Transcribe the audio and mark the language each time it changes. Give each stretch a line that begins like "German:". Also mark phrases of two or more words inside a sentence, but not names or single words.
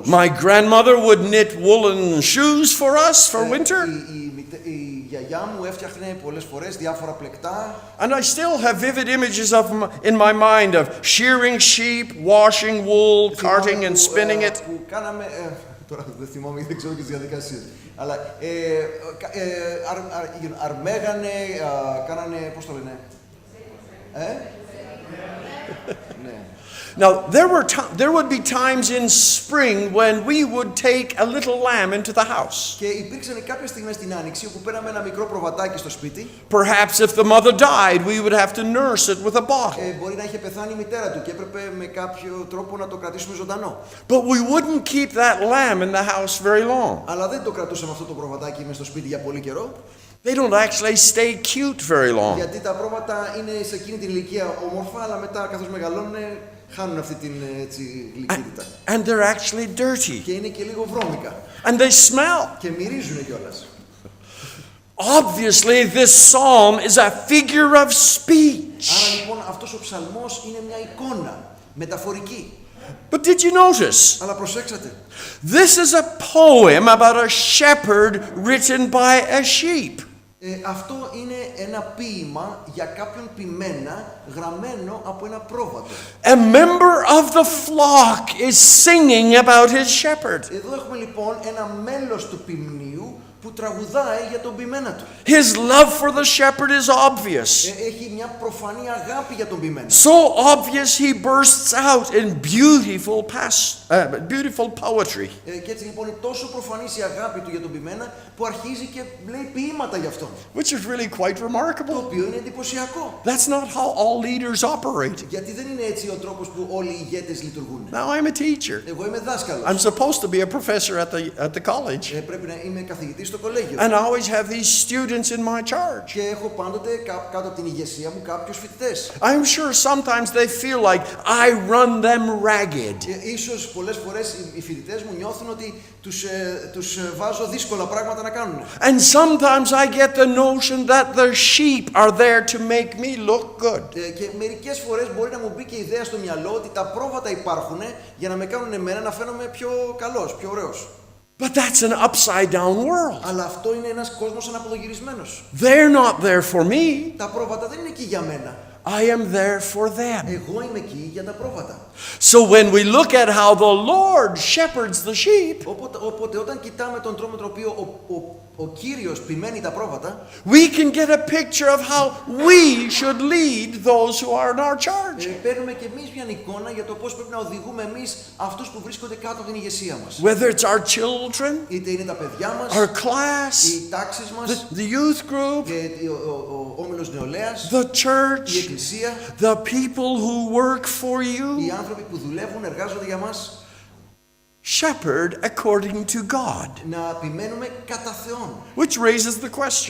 English: My grandmother would knit woolen shoes for us for winter.
Greek: Η γιαγιά μου έφτιαχνε πολλές φορές διάφορα πλεκτά.
English: And I still have vivid images in my mind of shearing sheep, washing wool, carting and spinning it.
Greek: Που κάναμε, τώρα δεν θυμάμαι, δεν ξέρω και τις διαδικασίες. Αλλά αρμέγανε, κάνανε, πώς το λένε, ναι.
English: Now, there would be times in spring when we would take a little lamb into the house.
Greek: Και υπήρξαν κάποιες στιγμές στην Άνοιξη όπου πέραμε ένα μικρό προβατάκι στο σπίτι.
English: Perhaps if the mother died, we would have to nurse it with a bottle.
Greek: Μπορεί να είχε πεθάνει η μητέρα του και έπρεπε με κάποιο τρόπο να το κρατήσουμε ζωντανό.
English: But we wouldn't keep that lamb in the house very long.
Greek: Αλλά δεν το κρατούσαμε αυτό το προβατάκι μες στο σπίτι για πολύ καιρό.
English: They don't actually stay cute very long.
Greek: Γιατί τα πρόβατα είναι σε εκείνη την ηλικία όμορφα, αλλά μετά καθώς μεγαλώνουν χάνουν αυτή την γλυκύτητα.
English: And they're actually dirty.
Greek: Και είναι και λίγο βρώμικα.
English: And they smell.
Greek: Και μυρίζουν κιόλας.
English: Obviously, this psalm is a figure of speech.
Greek: Άρα λοιπόν αυτός ο ψαλμός είναι μια εικόνα μεταφορική.
English: But did you notice?
Greek: Αλλά προσέξατε.
English: This is a poem about a shepherd written by a sheep.
Greek: Αυτό είναι ένα ποίημα για κάποιον ποιμένα γραμμένο από ένα πρόβατο.
English: A member of the flock is singing about his shepherd.
Greek: Εδώ έχουμε λοιπόν ένα μέλος του ποιμνίου που τραγουδάει για τον ποιμένα του.
English: His love for the shepherd is obvious.
Greek: Έχει μια προφανή αγάπη για τον ποιμένα.
English: So obvious he bursts out in beautiful poetry.
Greek: Και έτσι λοιπόν είναι τόσο προφανής η αγάπη του για τον ποιμένα που αρχίζει και λέει ποίηματα για αυτόν.
English: Which is really quite
Greek: Το
English: remarkable.
Greek: οποίο είναι εντυπωσιακό.
English: That's not how all leaders operate.
Greek: Γιατί δεν είναι έτσι ο τρόπος που όλοι οι ηγέτες λειτουργούν.
English: Now I'm a teacher.
Greek: Εγώ είμαι δάσκαλος.
English: I'm supposed to be a professor at the college.
Greek: Πρέπει να είμαι καθηγητής στο κολέγιο.
English: And I always have these students in my charge.
Greek: Και έχω πάντοτε κάτω από την ηγεσία μου κάποιους φοιτητές.
English: I'm sure sometimes they feel like I run them ragged.
Greek: Ίσως πολλές φορές οι φοιτητές μου νιώθουν ότι τους βάζω δύσκολα πράγματα να κάνουν.
English: And sometimes I get the notion that the sheep are there to make me look good.
Greek: Και μερικές φορές μπορεί να μου μπει και η ιδέα στο μυαλό ότι τα πρόβατα υπάρχουν για να με κάνουν εμένα να φαίνομαι πιο καλός, πιο ωραίος.
English: But that's an upside down world.
Greek: Αλλά αυτό είναι ένας κόσμος αναποδογυρισμένος.
English: They're not there for me.
Greek: Τα πρόβατα δεν είναι εκεί για μένα.
English: I am there for them.
Greek: Εγώ είμαι εκεί για τα πρόβατα.
English: So when we look at how the Lord shepherds the sheep,
Greek: Οπότε όταν κοιτάμε τον τρόπο με τον οποίο ο Κύριος ποιμένει τα πρόβατα,
English: we can get a picture of how we should lead those who are in our charge.
Greek: παίρνουμε και εμείς μια εικόνα για το πώς πρέπει να οδηγούμε εμείς αυτούς που βρίσκονται κάτω από την ηγεσία μας.
English: Whether it's our children,
Greek: Είτε είναι τα παιδιά μας,
English: our class,
Greek: οι τάξεις μας,
English: the youth group,
Greek: ο όμιλος νεολαίας,
English: the
Greek: η
English: church,
Greek: εκκλησία,
English: the people who work for you.
Greek: οι άνθρωποι που δουλεύουν, εργάζονται για μας.
English: Shepherd according to God.
Greek: Να ποιμένουμε κατά Θεόν.
English: Which raises the question.